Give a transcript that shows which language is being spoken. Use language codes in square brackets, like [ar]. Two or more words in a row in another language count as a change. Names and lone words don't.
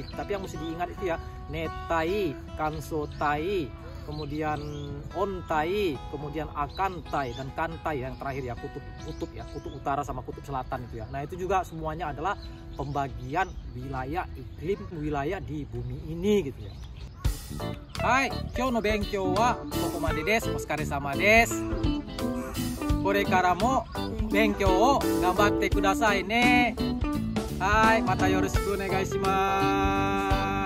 [id] Tapi yang mesti diingat itu ya [ja] nettai, kansotai, [id] kemudian ontai, kemudian akantai dan kantai yang terakhir ya kutub utara sama kutub selatan itu ya. Nah, itu juga semuanya adalah pembagian wilayah iklim wilayah di bumi ini gitu ya. [ja] はい、今日の勉強はここまでです. お疲れ様です. これからも勉強を頑張ってくださいね。はい、またよろしくお願いします。